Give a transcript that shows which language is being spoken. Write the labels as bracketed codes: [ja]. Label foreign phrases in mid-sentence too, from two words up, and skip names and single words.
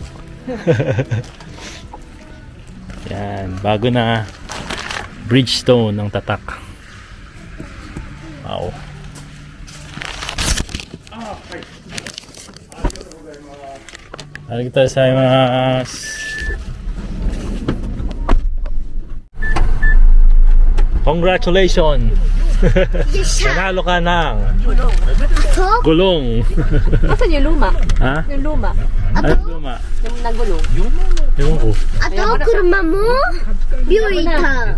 [tl] Yan, bago na. Bridgestone ang tatak. [en] Wow. [ja] ありがとうございます. [en] Congratulations! [tl] Nanalo ka ng gulong. Asan yung luma? Ha? Yung luma. Ano luma? Yung nagulong. Ewan ko. [ja] あと車も病院か